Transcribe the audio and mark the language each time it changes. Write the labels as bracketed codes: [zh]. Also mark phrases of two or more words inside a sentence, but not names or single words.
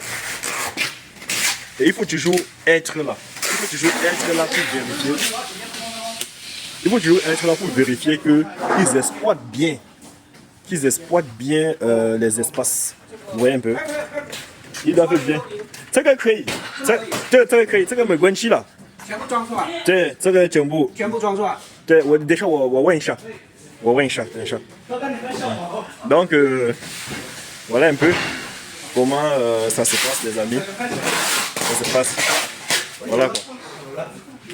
[fr] Et il faut toujours être là. Il faut toujours être là pour vérifier. Il faut toujours être là pour vérifier qu'ils exploitent bien. Qu'ils exploitent bien les espaces. Vous voyez un peu. Ils doivent bien. [zh] 这个可以，这个可以，这个没关系了。全部装出来。对，这个全部装出来。对，等一下我问一下。 [fr] Ouais, un chat, un chat. Donc, voilà un peu comment ça se passe, les amis. Ça se passe. Voilà quoi.